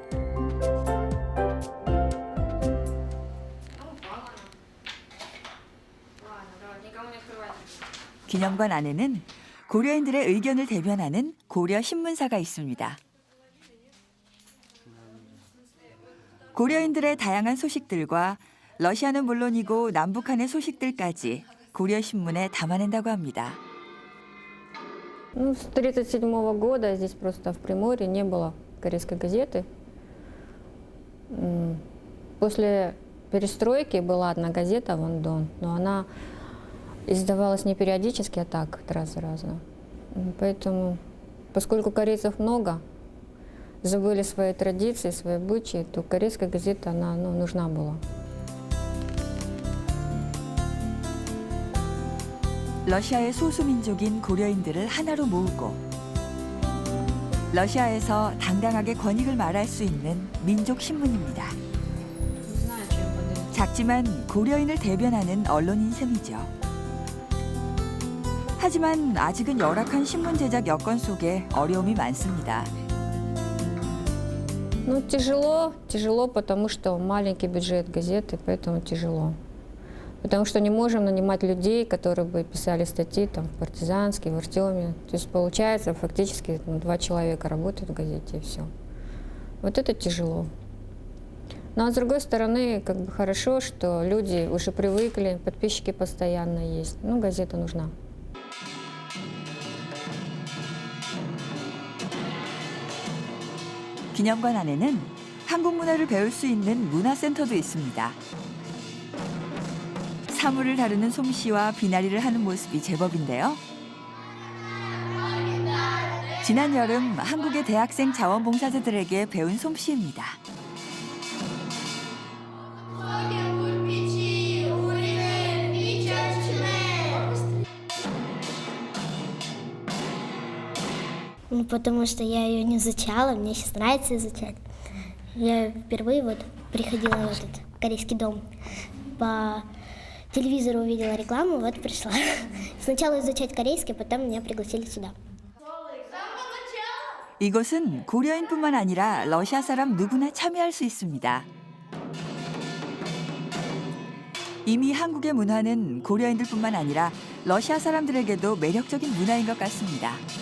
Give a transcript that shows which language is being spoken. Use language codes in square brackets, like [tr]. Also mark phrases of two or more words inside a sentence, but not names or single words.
[ko] 기념관 안에는 고려인들의 의견을 대변하는 고려 신문사가 있습니다. 고려인들의 다양한 소식들과 러시아는 물론이고 남북한의 소식들까지 고려 신문에 담아낸다고 합니다. [ru] Ну, с 1937 года здесь просто в Приморье не было корейской газеты. После перестройки была одна газета «Вон Дон», но она издавалась не периодически, а так, раз за разом. Поэтому, поскольку корейцев много, забыли свои традиции, свои обычаи, то корейская газета, она нужна была. [ko] 러시아의 소수 민족인 고려인들을 하나로 모으고 러시아에서 당당하게 권익을 말할 수 있는 민족 신문입니다. 작지만 고려인을 대변하는 언론인 셈이죠. 하지만 아직은 열악한 신문 제작 여건 속에 어려움이 많습니다. [ru] Ну, тяжело, потому что маленький бюджет газеты, поэтому тяжело. Потому что не можем нанимать людей, которые бы писали статьи там, в «Партизанске», в «Артеме». То есть получается, фактически 2 человека работают в газете, и все. Вот это тяжело. Но с другой стороны, как бы хорошо, что люди уже привыкли, подписчики постоянно есть. Ну, газета нужна. [ko] 기념관 안에는 한국 문화를 배울 수 있는 문화센터도 있습니다. 사물을 다루는 솜씨와 비나리를 하는 모습이 제법인데요. 지난 여름 한국의 대학생 자원봉사자들에게 배운 솜씨입니다. [ru] Ну, потому что я ее не изучала, мне сейчас нравится изучать. Я впервые вот приходила в этот корейский дом. По телевизору увидела рекламу, вот пришла. Сначала изучать корейский, потом меня пригласили сюда. [ko] 이곳은 고려인뿐만 아니라 러시아 사람 누구나 참여할 수 있습니다. 이미 한국의 문화는 고려인들뿐만 아니라 러시아 사람들에게도 매력적인 문화인 것 같습니다.